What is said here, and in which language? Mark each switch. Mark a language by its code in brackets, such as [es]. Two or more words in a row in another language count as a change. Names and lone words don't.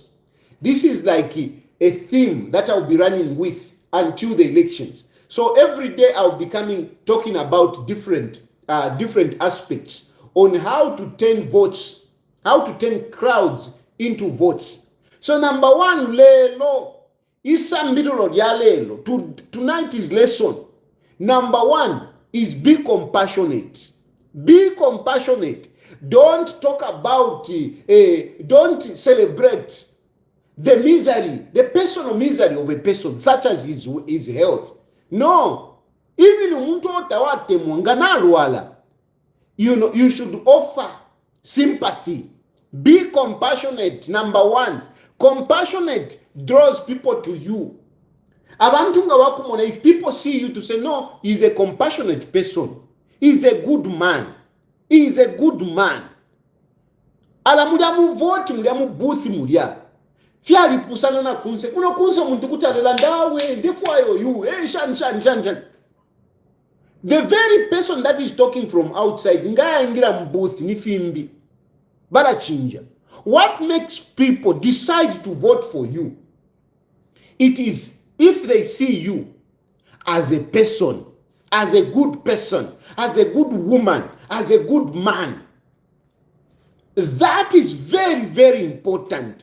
[en] This is like a theme that I'll be running with until the elections. So every day I'll be talking about different aspects on how to turn votes how to turn crowds into votes. So number one, [bem] lelo, isambirilo lya lelo, [en] tonight is lesson. Number one is be compassionate. Be compassionate. Don't talk about, don't celebrate the misery, the personal misery of a person, such as his health. No. Even [bem] umuntu otawatemwa nganalwala, [en] you should offer sympathy. Be compassionate. Number one, compassionate draws people to you. [bem] Abantu nga bakumona, [en] if people see you to say, no, he's a compassionate person, he's a good man, he is a good man. [bem] Ala mulya mu vote, mulya mu booth mulya. Fyali pusana na kunse. Kuno kunse muntu kutalela ndawe, ndefwayo you. [en] Shan. The very person that is talking from outside, [bem] ngaya ingira mu booth ni fimbi. Bala chinja. [en] What makes people decide to vote for you? It is if they see you as a person, as a good person, as a good woman, as a good man. That is very, very important.